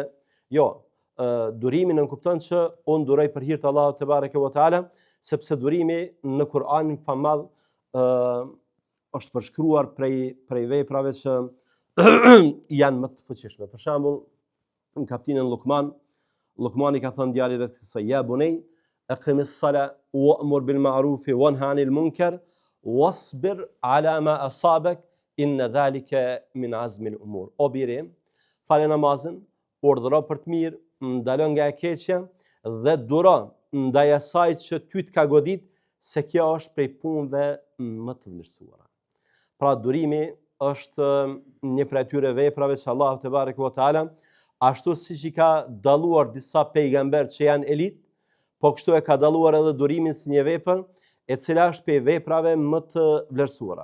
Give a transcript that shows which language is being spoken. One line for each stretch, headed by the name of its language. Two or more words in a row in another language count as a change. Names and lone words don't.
Albanian: Jo, durimi nënkupton që unë duroj për hir të Allahut
Arabic: تبارك وتعالى,
Albanian: sepse durimi në Kur'anin famadh është përshkruar prej veprave që janë më të fuqishme. Për shembull, në kapitullin Luqman, Luqmani ka thënë djalit vetë se
Arabic: يا بني أقم الصلاة وأمر بالمعروف وانه عن المنكر واصبر على ما أصابك إن ذلك من عزم الأمور.
Albanian: O biri, falë namazin, urdhëro për të mirë, ndalo nga e keqja dhe duro ndaj asaj që ty të ka godit, se kjo është prej punëve më të vlerësuara. Pra durimi është një prej atyre veprave që Allahu
Arabic: تبارك وتعالى,
Albanian: ashtu siç i ka dalluar disa pejgamber që janë elit, po kështu e ka dalluar edhe durimin si një vepër e cila është prej veprave më të vlerësuara.